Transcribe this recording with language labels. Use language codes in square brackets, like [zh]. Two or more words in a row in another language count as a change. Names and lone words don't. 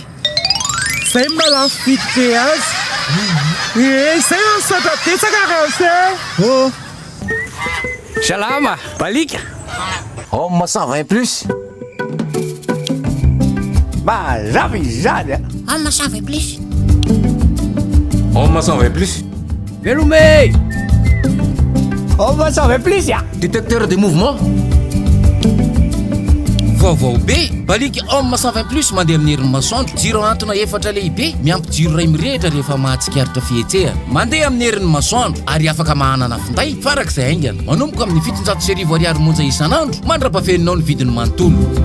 [mg] Zay malafo vidy be azy. Zay misaotra betsaka raha zay. Salama, balika. Homme 120 plus. Mazava izany Homme 120 plus. Homme 120 plus. Velomé. [fr] Homme 120 plus Détecteur de mouvement. [mg] Vaovao be balika homme 120 plus mandeha amin'ny herin'ny masoandro. Jiro antona efatra lehibe miampy jiro ray mirehitra rehefa mahatsikaritra fihetsehana. Mandeha amin'ny herin'ny masoandro ary afaka mahanana finday farak'izay haingana. Manomboka amin'ny 700 ariary monja isan'andro mandrapafeninao ny vidiny manontolo.